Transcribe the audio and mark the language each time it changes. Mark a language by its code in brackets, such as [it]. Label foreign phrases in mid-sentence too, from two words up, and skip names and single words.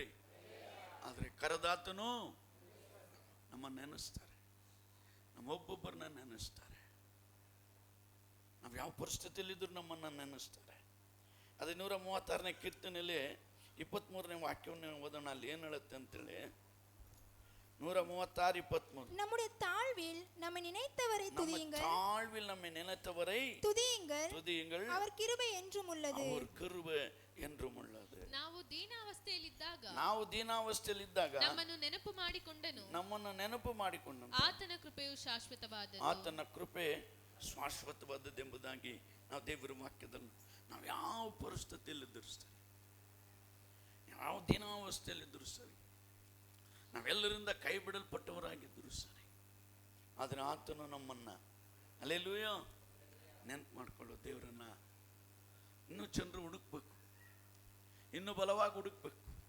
[kn] ಆದರೆ ಕರೆದಾತನು ನಮ್ಮನ್ನು ನೆನೆಸ್ತಾರೆ, ನಮ್ಮೊಬ್ಬೊಬ್ಬರನ್ನ ನೆನೆಸ್ತಾರೆ. ನಾವು ಯಾವ ಪರಿಸ್ಥಿತಿಯಲ್ಲಿದ್ದರೂ ನಮ್ಮನ್ನು ನೆನೆಸ್ತಾರೆ. ಅದು 136ನೇ ಕೀರ್ತನೆಯಲ್ಲಿ 23ನೇ ವಾಕ್ಯವನ್ನು ಓದೋಣ. ಅಲ್ಲಿ ಏನು ಹೇಳುತ್ತೆ ಅಂತೇಳಿ 136:23. [ta] நம்முடைய தாழ்வில் நம்மை நினைத்தவரை துதியுங்கள், தாழ்வில் நம்மை நினைத்தவரை துதியுங்கள், துதியுங்கள், அவர் கிருபை என்றும் உள்ளது, அவர் கிருபை என்றும் உள்ளது. [kn] ನಾವು ದೀನಾವಸ್ಥೆಯಲ್ಲಿದ್ದಾಗ ನಮ್ಮನ್ನು ನೆನಪು ಮಾಡಿಕೊಂಡನು. ಆತನ ಕೃಪೆಯು ಶಾಶ್ವತವಾದದ್ದು. ಆತನ ಕೃಪೆ ಶಾಶ್ವತವಾದದ್ದೆಂಬುದಾಗಿ ನಾವು ದೇವರ ವಾಕ್ಯದಲ್ಲಿ ನಾವು ಯಾವ ಪರಿಸ್ಥಿತಿಯಲ್ಲಿದ್ದರೂ ಸರಿ, ಯಾವ ದೀನಾವಸ್ಥೆಯಲ್ಲಿದ್ದರೂ ಸರಿ, ನಾವೆಲ್ಲರಿಂದ ಕೈ ಬಿಡಲ್ಪಟ್ಟವರಾಗಿದ್ದರೂ ಸರಿ, ಆದರೆ ಆತನು ನಮ್ಮನ್ನು ಅಲ್ಲೇಲೂಯಾ ನೆನಪು ಮಾಡಿಕೊಳ್ಳೋ ದೇವರನ್ನ ಇನ್ನೂ ಜನರು ಹುಡುಕ್ಬೇಕು, ಇನ್ನೂ ಬಲವಾಗಿ ಹುಡುಕ್ಬೇಕು.